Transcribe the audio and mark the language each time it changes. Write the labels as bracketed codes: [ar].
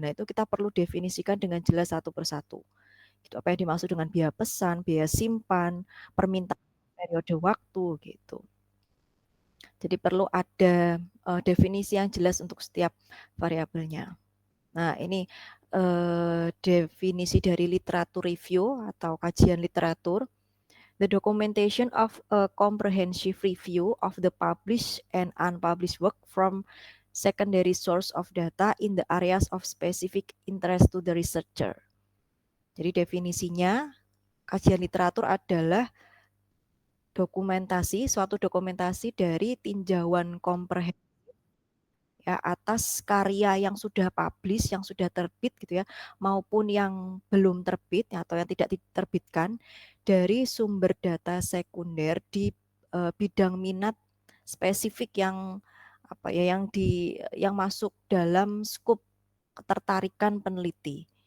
[id] Nah, itu kita perlu definisikan dengan jelas satu persatu. Itu apa yang dimaksud dengan biaya pesan, biaya simpan, permintaan periode waktu gitu. Jadi perlu ada definisi yang jelas untuk setiap variabelnya. Nah, ini definisi dari literatur review atau kajian literatur. [en] The documentation of a comprehensive review of the published and unpublished work from secondary source of data in the areas of specific interest to the researcher. [id] Jadi definisinya kajian literatur adalah suatu dokumentasi dari tinjauan komprehensif ya atas karya yang sudah publish, yang sudah terbit gitu ya, maupun yang belum terbit atau yang tidak diterbitkan dari sumber data sekunder di bidang minat spesifik yang apa ya yang masuk dalam skup ketertarikan peneliti.